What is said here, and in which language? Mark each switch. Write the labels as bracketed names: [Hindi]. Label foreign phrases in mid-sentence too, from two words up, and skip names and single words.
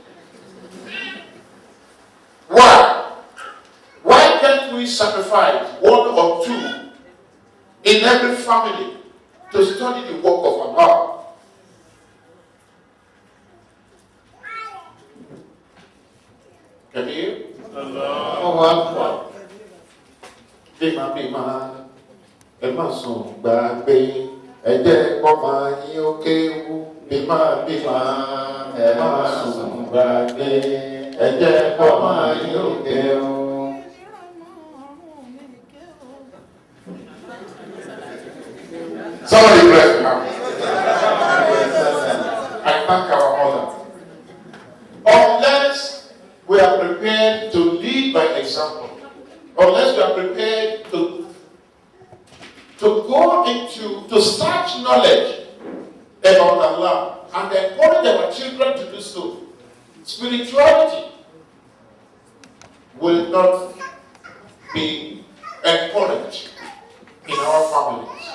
[English] Why? Why can't we sacrifice one or two in every family to study the work of Allah? Can you hear? Allah. [Yoruba] Bima bima, ẹ má sùn gbàgbé, ẹ jẹ́ kọ́mọ yín ó kéwú. Bima bima, ẹ má sùn gbàgbé, ẹ jẹ́ kọ́mọ yín ó kéwú. [English] Somebody bless me. I thank our mother. Unless we are prepared to lead by example, unless we are prepared to go into, to search knowledge about Allah and encourage our children to do so, spirituality will not be encouraged in our families.